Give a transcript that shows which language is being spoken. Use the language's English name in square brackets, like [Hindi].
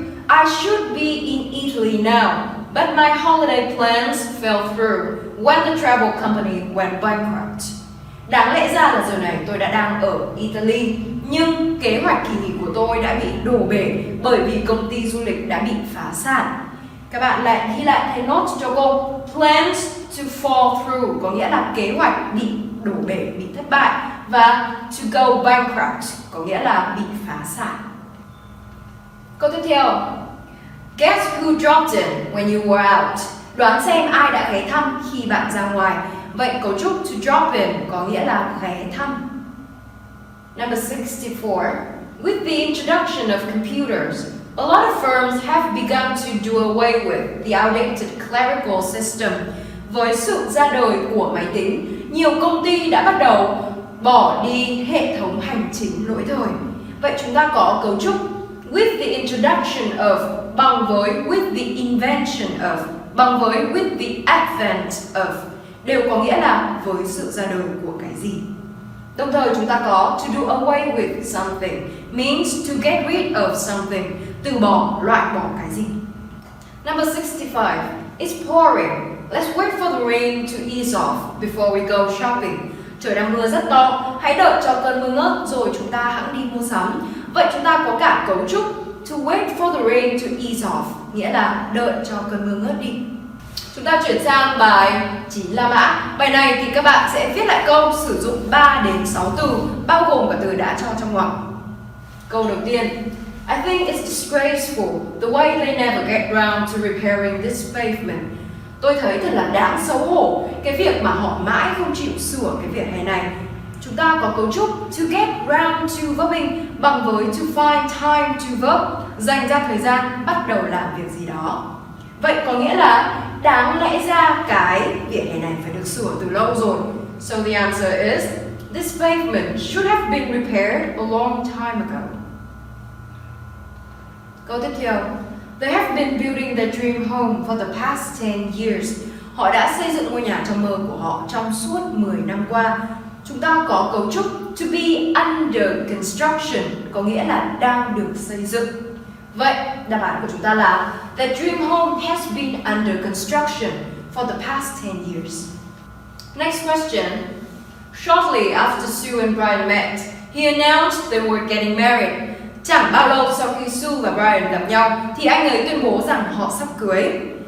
[English] I should be in Italy now, but my holiday plans fell through when the travel company went bankrupt. [Vietnamese] Đáng lẽ ra là giờ này tôi đã đang ở Italy, nhưng kế hoạch kỳ nghỉ của tôi đã bị đổ bể bởi vì công ty du lịch đã bị phá sản. Các bạn lại ghi lại thay note cho cô. [English] Plans to fall through [Vietnamese] có nghĩa là kế hoạch bị đổ bể, bị thất bại. Và [English] to go bankrupt [Vietnamese] có nghĩa là bị phá sản. Câu tiếp theo. [English] Guess who dropped in when you were out? [Vietnamese] Đoán xem ai đã ghé thăm khi bạn ra ngoài. Vậy cấu trúc [English] to drop in [Vietnamese] có nghĩa là ghé thăm. [English] Number 64. With the introduction of computers, a lot of firms have begun to do away with the outdated clerical system. [Vietnamese] Với sự ra đời của máy tính, nhiều công ty đã bắt đầu bỏ đi hệ thống hành chính lỗi thời. Vậy chúng ta có cấu trúc [English] with the introduction of [Vietnamese] bằng với [English] with the invention of [Vietnamese] bằng với [English] with the advent of [Vietnamese] đều có nghĩa là với sự ra đời của cái gì. Đồng thời chúng ta có [English] to do away with something means to get rid of something, [Vietnamese] từ bỏ, loại bỏ cái gì. [English] Number 65. It's pouring. Let's wait for the rain to ease off before we go shopping. [Vietnamese] Trời đang mưa rất to, hãy đợi cho cơn mưa ngớt rồi chúng ta hẵng đi mua sắm. Vậy chúng ta có cả cấu trúc [English] to wait for the rain to ease off, [Vietnamese] nghĩa là đợi cho cơn mưa ngớt đi. Chúng ta chuyển sang bài 9 La Mã. Bài này thì các bạn sẽ viết lại câu sử dụng 3 đến 6 từ, bao gồm cả từ đã cho trong ngoặc. Câu đầu tiên. [English] I think it's disgraceful the way they never get round to repairing this pavement. [Vietnamese] Tôi thấy thật là đáng xấu hổ cái việc mà họ mãi không chịu sửa cái vỉa hè này. Chúng ta có cấu trúc [English] to get round to verbing [Vietnamese] bằng với [English] to find time to verb, [Vietnamese] dành ra thời gian bắt đầu làm việc gì đó. Vậy có nghĩa là đáng lẽ ra cái vỉa hè này phải được sửa từ lâu rồi. [English] So the answer is this pavement should have been repaired a long time ago. [Vietnamese] Câu tiếp theo. [English] They have been building their dream home for the past 10 years. [Vietnamese] Họ đã xây dựng ngôi nhà trong mơ của họ trong suốt 10 năm qua. Chúng ta có cấu trúc [English] to be under construction, [Vietnamese] có nghĩa là đang được xây dựng. Vậy, đáp án của chúng ta là [English] the dream home has been under construction for the past 10 years. Next question. Shortly after Sue and Brian met, he announced they were getting married. [Vietnamese] Chẳng bao lâu sau khi Sue và Brian gặp nhau thì anh ấy tuyên bố rằng họ sắp cưới.